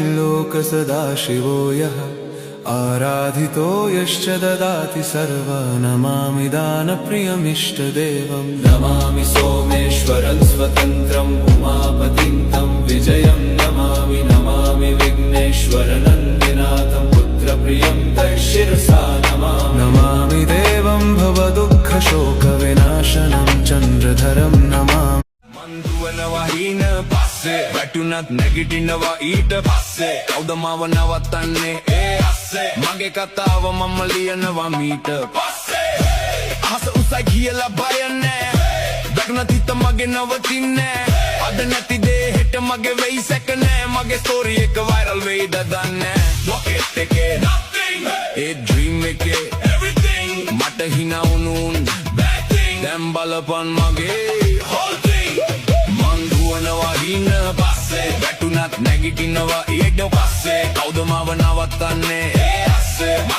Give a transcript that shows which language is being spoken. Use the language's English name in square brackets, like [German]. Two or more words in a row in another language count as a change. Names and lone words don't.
[Sanskrit] लोकसदाशिवो यः आराधितो यश्च ददाति सर्वा नमामि दानप्रियमिष्टदेवं नमामि सोमेश्वरं स्वतन्त्रम् उमापतिं तं विजयं नमामि विघ्नेश्वरनन्दिनाथं पुत्रप्रियं तैशिरसा नमामि देवं भवदुःखशोकविनाशनं चन्द्रधरं नमामि [Sinhala] වහින පස්සේ වැටුනත් නැගිටිනවා ඊට පස්සේ කවුද මාව නවත්තන්නේ ඒ අස්සේ මගේ කතාව මම ලියනවා මීට පස්සේ අහස උසයි කියලා බය නැහැ වැටුනත් හිත මගේ නවතින්නේ අද නැති දේ හෙට මගේ වෙයි සැක නැහැ මගේ ස්ටෝරි එක වයිරල් වෙයිද දන්නේ රොකට් එකේ nothing ඒ ඩ්‍රීම් එකේ everything මට හිනා වුණුන් [English] bad thing [Sinhala] දැන් බලපන් මගේ [English] whole thing [Sinhala] වහින පස්සේ වැටුනත් නැගිටිනවා ඊට පස්සේ කවුද මාව නවත්තන්නේ ඒ අස්සේ